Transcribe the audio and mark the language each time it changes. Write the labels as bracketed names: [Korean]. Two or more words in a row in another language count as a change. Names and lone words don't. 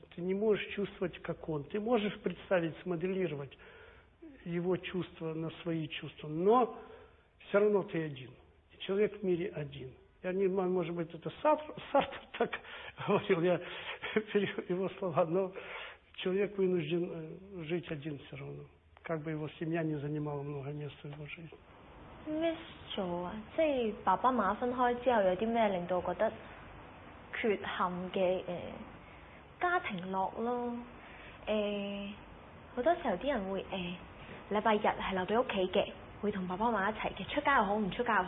[Russian] Ты не можешь чувствовать, как он. Ты можешь представить, смоделировать его чувства на свои чувства, но все равно ты один. И человек в мире один. Я не знаю, может быть, это Сартр так говорил, я его слова, но человек вынужден жить один все равно. Как бы его семья не занимала много места в его жизни. [Cantonese] Miss 咗啊，即係爸爸媽媽分開之後，有啲咩令到覺得缺陷嘅家庭樂咯？好多時候啲人會禮拜日係留喺屋企嘅，會同爸爸媽媽一齊嘅，出街又好，唔出街又好。